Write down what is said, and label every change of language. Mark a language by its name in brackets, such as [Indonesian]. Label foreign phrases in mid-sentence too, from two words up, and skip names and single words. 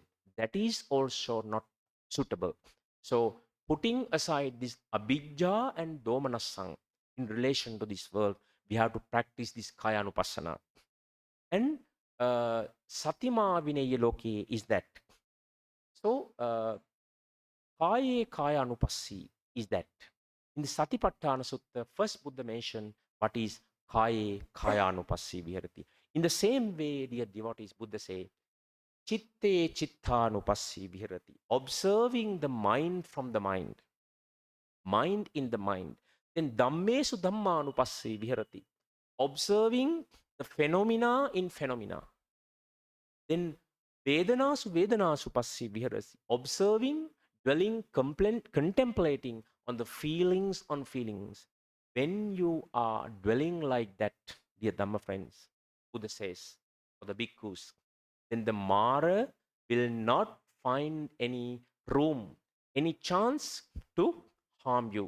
[English] That is also not suitable. So putting aside this abhijja and domanasang in relation to this world, we have to practice this kayanupassana. And [Pali] satima vinaya loke [English] is that. So [Pali] kaye kayanupassi [English] is that. In the Satipatthana Sutta, first Buddha mentioned what is [Pali] kaye kayanupassi viharati. [English] In the same way, dear devotees, Buddha say, [Pali] chitte chittanupassi viharati. [English] Observing the mind from the mind in the mind. [Pali] Then dhammesu dhammanupassi viharati. [English] Observing the phenomena in phenomena. [Pali] Then vedanasu vedanasu passi viharasi. [English] Observing, dwelling, contemplating on the feelings on feelings. When you are dwelling like that, dear Dhamma friends, Buddha says, for the bhikkhus, then the Mara will not find any room, any chance to harm you.